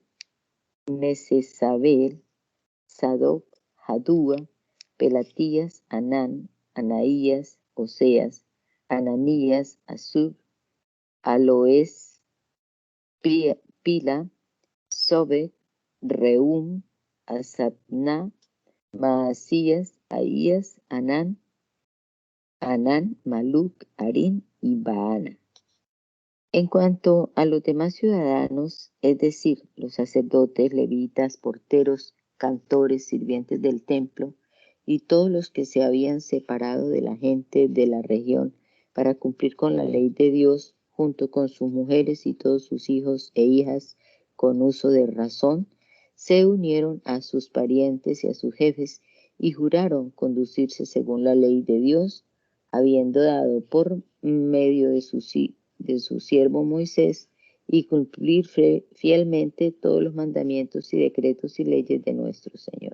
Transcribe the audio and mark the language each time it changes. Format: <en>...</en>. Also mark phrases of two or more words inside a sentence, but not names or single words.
<es>Mesesabel, Sadoc, Jadúa, Pelatías, Anán, Anaías, Oseas, Ananías, Asub, Aloes, Pila, Sobek, Reum, Asabna, Maasías, Ahías, Anán, Maluc, Arín y Baana. En cuanto a los demás ciudadanos, es decir, los sacerdotes, levitas, porteros, cantores, sirvientes del templo y todos los que se habían separado de la gente de la región para cumplir con la ley de Dios, junto con sus mujeres y todos sus hijos e hijas con uso de razón, se unieron a sus parientes y a sus jefes y juraron conducirse según la ley de Dios, habiendo dado por medio de su siervo Moisés, y cumplir fielmente todos los mandamientos y decretos y leyes de nuestro Señor.</es>